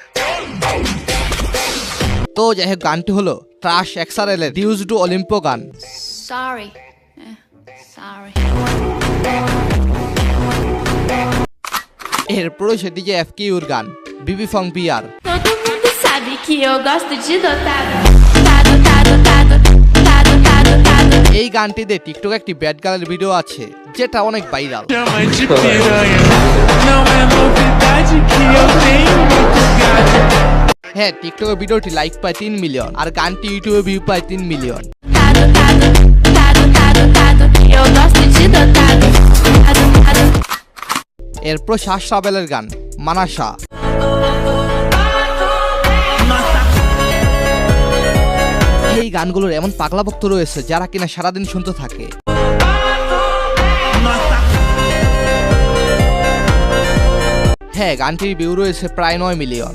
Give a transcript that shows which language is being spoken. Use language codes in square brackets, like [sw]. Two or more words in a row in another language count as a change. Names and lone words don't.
[bn] তো যাই হোক, গানটি হলো ট্রাশ এক্সআরএল এর ডিউজ টু অলিম্পো গান। Sorry. এরপর সে ডিজে এফকিউর গান বিবি ফং বিআর। [pt] Todo mundo sabe que eu gosto de dotado. Tado, tado, tado, tado, tado, tado. [bn] এই গানটিতে টিকটক একটি [en] bad girl [bn] ভিডিও আছে, যেটা অনেক ভাইরাল। [pt] Chama de piranha, não é novidade que eu tenho muito gato. [bn] হ্যাঁ, টিকটকের ভিডিওটি লাইক পায় 3 মিলিয়ন, আর গানটি ইউটিউবে ভিউ পায় 3 মিলিয়ন। [pt] Tado, tado, tado, tado, tado. Eu gosto de dotado. Tado, tado. [bn] এরপর শাস রাবেলের গান মানাসা। এই গানগুলোর এমন পাগলা ভক্ত রয়েছে যারা কিনা সারাদিন শুনতে থাকে। হ্যাঁ, গানটির ভিউ রয়েছে প্রায় 9 মিলিয়ন।